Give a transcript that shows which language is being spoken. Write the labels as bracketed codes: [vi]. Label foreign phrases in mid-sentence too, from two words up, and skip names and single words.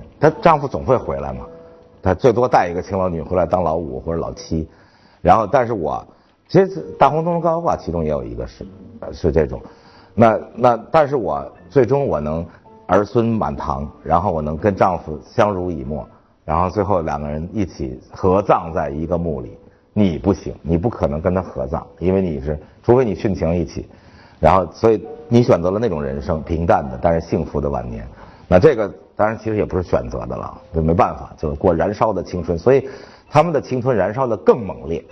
[zh] 她丈夫總會回來嘛，她最多帶一個青楼女回來當老五或者老七。然後，但是我其實大红灯笼高高掛其中也有一個是這種，但是我最終我能兒孫滿堂，然後我能跟丈夫相濡以沫，然後最後2個人一起合葬在一個墓裡， 你不行，你不可能跟他合葬，因为除非你殉情一起，然后所以你选择了那种人生，平淡的但是幸福的晚年。那这个当然其实也不是选择的了，就没办法，就是过燃烧的青春，所以他们的青春燃烧的更猛烈。